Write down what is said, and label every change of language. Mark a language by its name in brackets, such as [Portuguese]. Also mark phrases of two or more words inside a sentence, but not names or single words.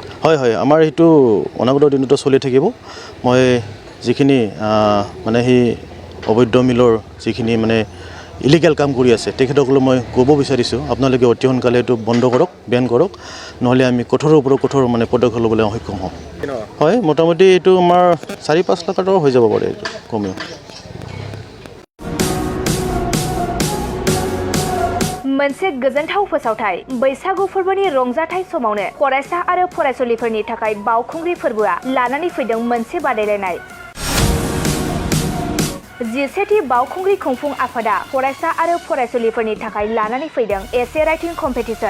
[Assamese] হয় আমাৰ সেইটো অনাগত দিনতো চলি থাকিব। মই যিখিনি মানে সেই অবৈধ মিলৰ যিখিনি মানে ইলিগেল কাম কৰি আছে তেখেতসকলক মই ক'ব বিচাৰিছোঁ আপোনালোকে অতি সোনকালে এইটো বন্ধ কৰক, বেন কৰক, নহ'লে আমি কঠোৰৰ ওপৰত কঠোৰ মানে পদক্ষেপ ল'বলৈ সক্ষম হ'ম। হয় মোটামুটি এইটো আমাৰ 4-5 লাখ টকা হৈ যাব পাৰে এইটো কমেও। [Bodo] मोनसे गोजोनथाव फोसावथाय बैसागु फोरबोनि रंजाथाय समावनो फरायसा आरो फरायसुलिफोरनि थाखाय बावखुंग्रि फोरबोआ लानानै फैदों मोनसे बादायलायनाय। 11थि बावखुंग्रि खुंफुं आफादा फरायसा आरो फरायसुलिफोरनि थाखाय लानानै फैदों एसे राइटिं कम्पिटिशन।